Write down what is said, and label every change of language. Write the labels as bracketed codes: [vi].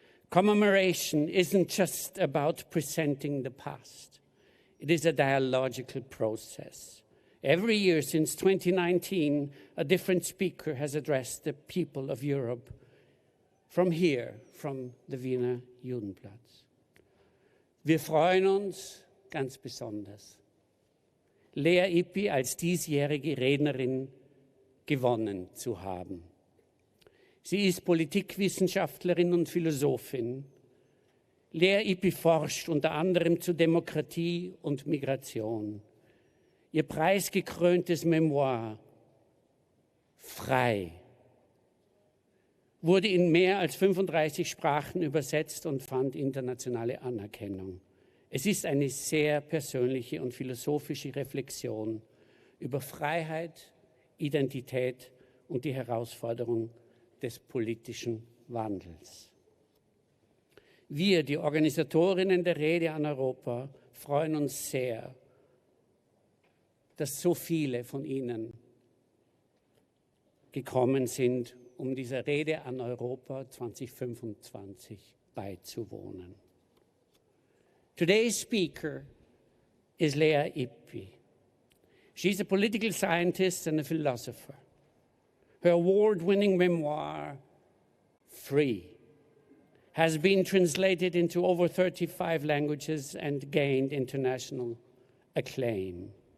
[en] Commemoration isn't just about presenting the past. It is a dialogical process. Every year since 2019, a different speaker has addressed the people of Europe from here, from the Wiener Judenplatz. [de] Wir freuen uns ganz besonders, Lea Ypi als diesjährige Rednerin gewonnen zu haben. Sie ist Politikwissenschaftlerin und Philosophin. Lea Ypi forscht unter anderem zu Demokratie und Migration. Ihr preisgekröntes Memoir Frei wurde in mehr als 35 Sprachen übersetzt und fand internationale Anerkennung. Es ist eine sehr persönliche und philosophische Reflexion über Freiheit, Identität und die Herausforderung des politischen Wandels. Wir, die Organisatorinnen der Rede an Europa, freuen uns sehr, dass so viele von Ihnen gekommen sind, um dieser Rede an Europa 2025 beizuwohnen. [en] Today's speaker is Lea Ypi. She's a political scientist and a philosopher. Her award-winning memoir, Free, has been translated into over 35 languages and gained international acclaim.